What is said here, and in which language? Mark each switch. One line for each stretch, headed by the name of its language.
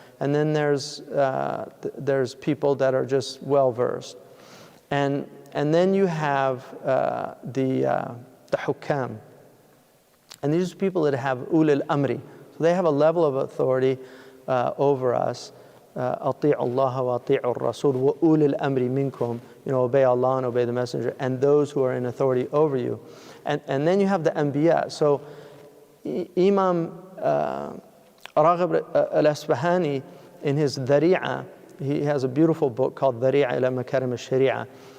English: And then there's people that are just well-versed. And then you have the hukam. And these are people that have ulil amri. So they have a level of authority over us.
Arabic: أطيعوا الله وأطيعوا الرسول وأولي الأمر منكم.
English: Obey Allah and obey the Messenger, and those who are in authority over you. And then you have the anbiya. So Imam Raghib al-Asbahani, in his Dhari'ah, he has a beautiful book called Dhari'ah ila Makarim al-Shari'ah.